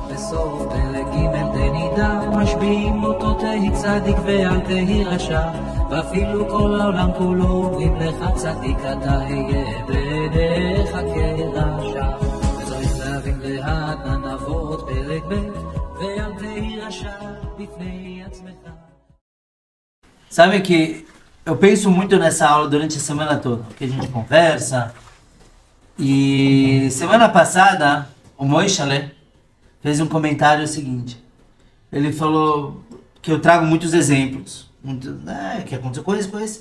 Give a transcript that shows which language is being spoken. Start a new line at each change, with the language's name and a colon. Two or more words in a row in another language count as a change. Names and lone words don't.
Hebrew: בסוף פרק ג' תנידה משביעים אותו תהי צדיק ואל תהי רשע ואפילו כל העולם כולו אומרים לך צדיק אתה היה בעיניך כרשע וצריך להבין לאט נבות פרק ב' ואל תהי רשע בפני עצמך.
Portuguese: Sabe que eu penso muito nessa aula durante a semana toda, que a gente conversa. E semana passada, o Moishale fez um comentário seguinte. Ele falou que eu trago muitos exemplos, que aconteceu com isso.